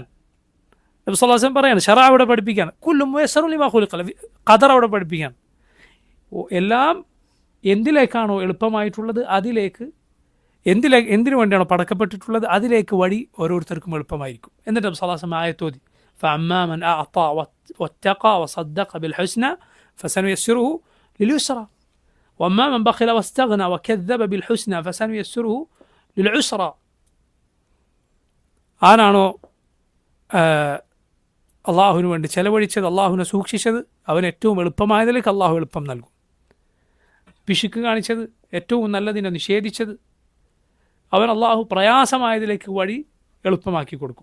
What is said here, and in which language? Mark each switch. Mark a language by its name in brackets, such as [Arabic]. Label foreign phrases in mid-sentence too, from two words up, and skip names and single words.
[Malayalam] നബി [Arabic] صلى الله عليه وسلم [Malayalam] പറയാണ്, ശറഅ അവിടെ പഠിപ്പിക്കാൻ, [Arabic] كل ميسر لما خلق له, [Malayalam] ഖദർ അവിടെ പഠിപ്പിക്കാൻ. എല്ലാം എന്തിലേക്കാണോ എളുപ്പമായിട്ടുള്ളത് അതിലേക്ക്, എന്തിനു വേണ്ടിയാണോ പടക്കപ്പെട്ടിട്ടുള്ളത് അതിലേക്ക് വഴി ഓരോരുത്തർക്കും എളുപ്പമായിരിക്കും. എന്നിട്ട് നബി [Arabic] صلى الله عليه وسلم [Malayalam] ആയത്തോതി, [Arabic] فأما من أعطى واتقى وصدق بالحسنى فسنيسره لليسرى وأما من بخل واستغنى وكذب بالحسنى فسنيسره للعسرى. [Malayalam] ആരാണോ അള്ളാഹുവിന് വേണ്ടി ചെലവഴിച്ചത്, അള്ളാഹുവിനെ സൂക്ഷിച്ചത്, അവന് ഏറ്റവും എളുപ്പമായതിലേക്ക് അള്ളാഹു എളുപ്പം നൽകും. പിശുക്ക് കാണിച്ചത്, ഏറ്റവും നല്ലതിനെ നിഷേധിച്ചത്, അവൻ അള്ളാഹു പ്രയാസമായതിലേക്ക് വഴി എളുപ്പമാക്കി കൊടുക്കും.